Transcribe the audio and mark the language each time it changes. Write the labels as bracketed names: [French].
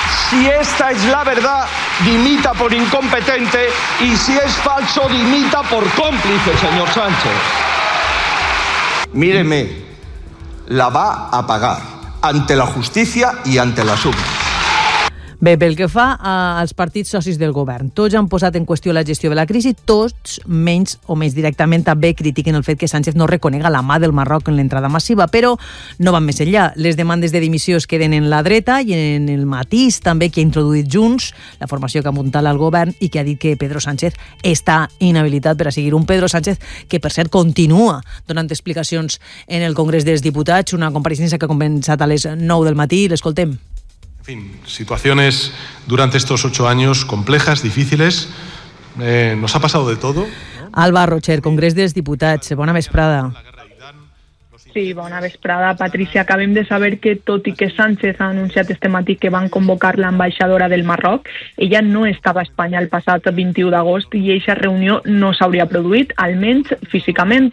[Spanish] Si esta es la verdad, dimita por incompetente y si es falso, dimita por cómplice, señor Sánchez. Míreme, la va a pagar ante la justicia y ante la suma. [Catalan] Bé, pel que fa als partits socis del govern, tots han posat en qüestió la gestió de la crisi, tots menys o menys directament també critiquen el fet que Sánchez no reconega la mà del Marroc en l'entrada massiva, però no van més enllà. Les demandes de dimissió es queden en la dreta i en el matís també que ha introduït Junts, la formació que ha muntat al govern i que ha dit que Pedro Sánchez està inhabilitat per a seguir, un Pedro Sánchez que, per cert, continua donant explicacions en el Congrés dels Diputats, una compareixença que ha començat a les 9 del matí, l'escoltem. [Spanish] En fin, situaciones durante estos 8 años complejas, difíciles, nos ha pasado de todo. [Catalan] Alba Rocher, Congrés dels Diputats, bona vesprada. Sí, bona vesprada, Patricia. Acabem de saber que, tot i que Sánchez ha anunciat este matí que van convocar l'ambaixadora del Marroc, ella no estava a Espanya el passat 21 d'agost i eixa reunió no s'hauria produït, almenys físicament.